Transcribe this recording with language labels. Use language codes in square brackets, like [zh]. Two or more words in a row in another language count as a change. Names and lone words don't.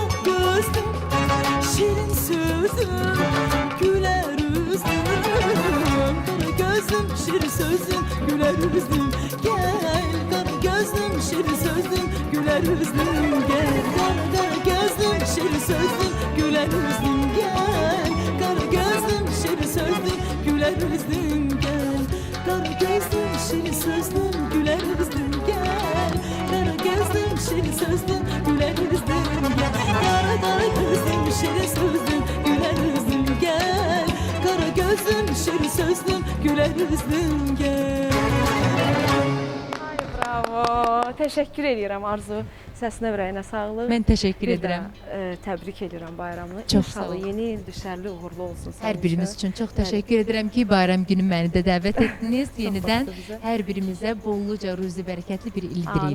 [tr] gözlüm, şirin sözlüm, güler yüzlüm, kara gözlüm, şirin sözlüm, güler yüzlüm, gel kara gözlüm, şirin sözlüm, güler yüzlüm, gel kara gözlüm, şirin sözlüm, güler yüzlüm, gel kara gözlüm, gözlüm, şirin sözlüm, güler yüzlüm gel. Kara gözlüm, şirin sözlüm, güler yüzlüm gel. Kara gözlüm, şirin sözlüm, güler yüzlüm gel. Kara gözlüm, şirin sözlüm, güler yüzlüm gel. [az] Bravo. Təşəkkür edirəm Arzu. Səsinə ürəyinə sağlıq. Mən təşəkkür Bir də, edirəm. Təbrik edirəm bayramını. Çox sağ İnşallah olun. yeni il düşərli uğurlu olsun. sənin Hər birimiz üçün çox təşəkkür edirəm ki, bayram günü məni də dəvət etdiniz. Yenidən xoşdur bizə. hər birimizə bolluca ruzi bərəkətli bir il Amin.